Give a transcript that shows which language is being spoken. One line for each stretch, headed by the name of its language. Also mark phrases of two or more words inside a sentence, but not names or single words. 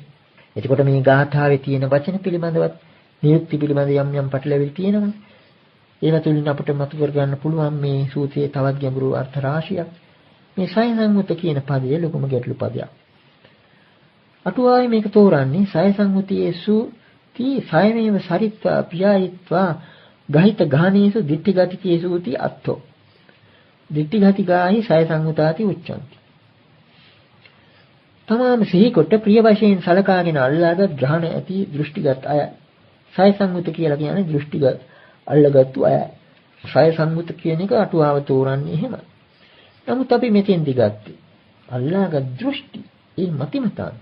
Sinhala: එතකොට මේ ගාථාවේ තියෙන වචන පිළිබඳවත් නිරුක්ති පිළිබඳ යම් යම් පැටලෙවිලි තියෙනවා. ඒවා තුලින් අපිට මතු කර ගන්න පුළුවන් මේ සූත්‍රයේ තවත් ගැඹුරු අර්ථ රාශියක්. මේ සය සංගුත කියන පදය ලොකුම ගැටළු පදයක්. අටුවාවේ මේක තෝරන්නේ
Pali: සය සංගුතියේසු තී සයමේව සරිත්වා පියායිත්වා ගහිත ගානේසු දිට්ඨිගතිකේසු ති අත්තෝ. දිට්ඨිගතිකාහි සය සංගුතාති උච්චන්ති.
Sinhala: තමාම සිහි කොට ප්‍රිය වශයෙන් සලකාගෙන අල්ලාගත් ග්‍රහණ ඇති දෘෂ්ටිගත අය. සය සංගුත කියලා කියන්නේ දෘෂ්ටිගත අල්ලගත්තු අය. සය සංගුත කියන එක අටුවාව තෝරන්නේ එහෙමයි. නමුත් අපි මෙතෙන්දි ගත්තේ අල්ලාගත් දෘෂ්ටි ඒ මතිමතාන්ත.